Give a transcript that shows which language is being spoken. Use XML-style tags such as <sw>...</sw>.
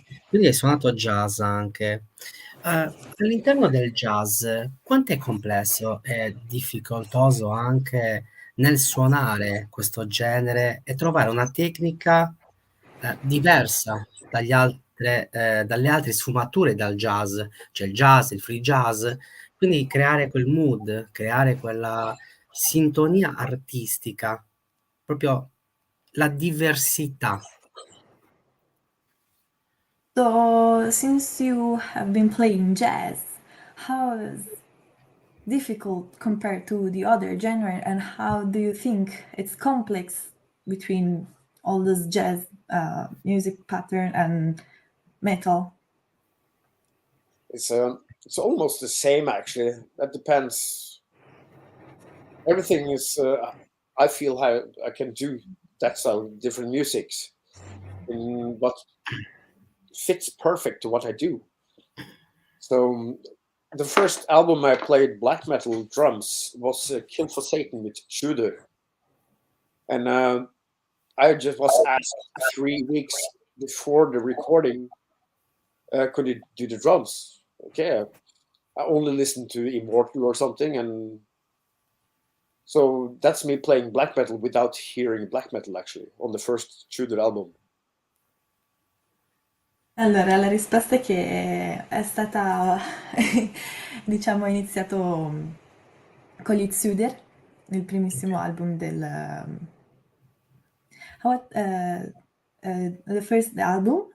<it>Quindi hai suonato jazz anche. All'interno del jazz, quanto è complesso e difficoltoso anche nel suonare questo genere e trovare una tecnica diversa dalle altre sfumature dal jazz, cioè il jazz, il free jazz, quindi creare quel mood, creare quella sintonia artistica, proprio la diversità.</it> <en>So, since you have been playing jazz, how is difficult compared to the other genre, and how do you think it's complex between all this jazz music pattern and metal? It's almost the same actually. That depends. Everything is. I feel how I can do that style of different musics, in what fits perfect to what I do. So the first album I played black metal drums was Kill for Satan with Shooter, and I just was asked 3 weeks before the recording, could you do the drums? Okay, I only listened to Immortal or something, and so that's me playing black metal without hearing black metal actually on the first Shooter album.</en> <it>Allora, la risposta è che è stata, diciamo, iniziato con gli Zuder, il primissimo album</it> <en>the first album?</en>